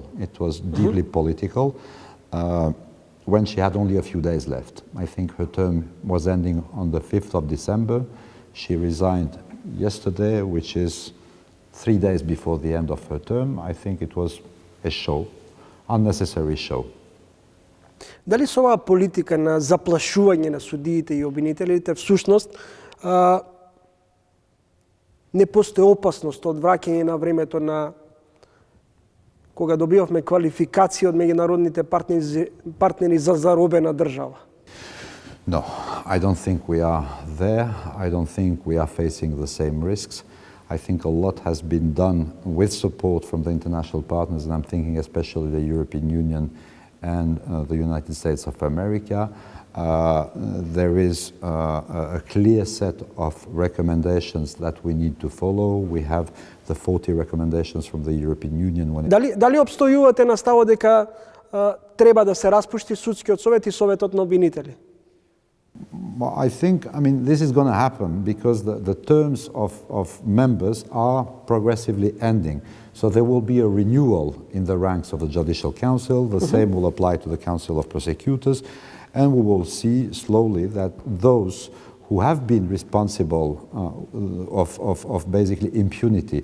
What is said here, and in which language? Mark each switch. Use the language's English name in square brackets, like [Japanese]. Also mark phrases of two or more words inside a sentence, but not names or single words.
[English] It was deeply political, when she had only a few days left. I think her term was ending on the 5th of December. She resigned yesterday, which is 3 days before the end of her term. I think it was a show, unnecessary show. [Macedonian] Дали со оваа политика на заплашување на судиите и обвинителите всушност не постои опасност од враќање на времето на кога добивавме квалификација од меѓународните партнери за заробена држава? [English] No, I don't think we are there. I don't think we are facing the same risks. I think a lot has been done with support from the international partners, and I'm thinking especially the European Union and the United States of America. There is a clear set of recommendations that we need to follow. We have the 40 recommendations from the European Union. [Macedonian] Дали обстојувате на ставот дека треба да се распушти судскиот совет и советот на обвинители? [English] Well, I think, this is going to happen because the terms of members are progressively ending. So there will be a renewal in the ranks of the Judicial Council. The same will apply to the Council of Prosecutors. And we will see slowly that those who have been responsible of basically impunity.